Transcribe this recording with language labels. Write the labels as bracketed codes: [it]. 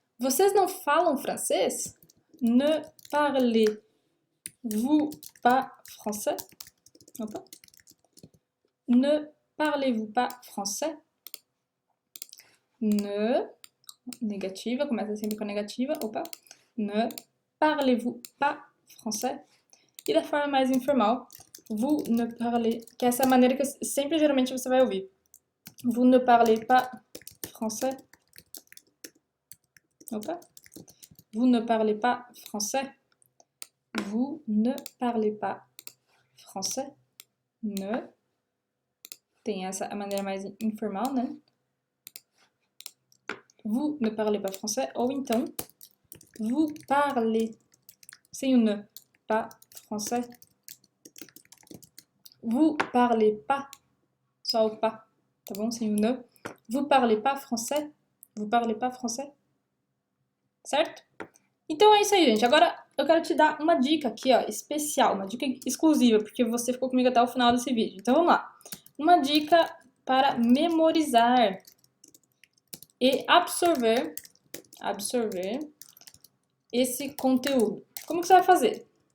[pt] Vocês não falam francês? [fr] Ne parlez-vous pas français? Opa. Ne parlez-vous pas français? [pt] Ne, negativa, começa sempre com negativa, opa. [fr] Ne parlez-vous pas français? [pt] E da forma mais informal, [fr] vous ne parlez, [pt] que é essa maneira que sempre geralmente você vai ouvir. [fr] Vous ne parlez pas français? Opa. Vous ne parlez pas français? Vous ne parlez pas français? Ne. [pt] Tem essa a maneira mais informal, né? [fr] Vous ne parlez pas français? [pt] Ou então, [fr] vous parlez, [pt] sem o ne, [fr] pas français. Vous parlez pas, [pt] só o pas, tá bom? Sem o ne. [fr] Vous parlez pas français? Vous parlez pas français? [pt] Certo? Então é isso aí, gente. Agora eu quero te dar uma dica aqui, ó, especial, uma dica exclusiva, porque você ficou comigo até o final desse vídeo. Então vamos lá. Uma dica para memorizar e absorver esse conteúdo. Como que você vai fazer?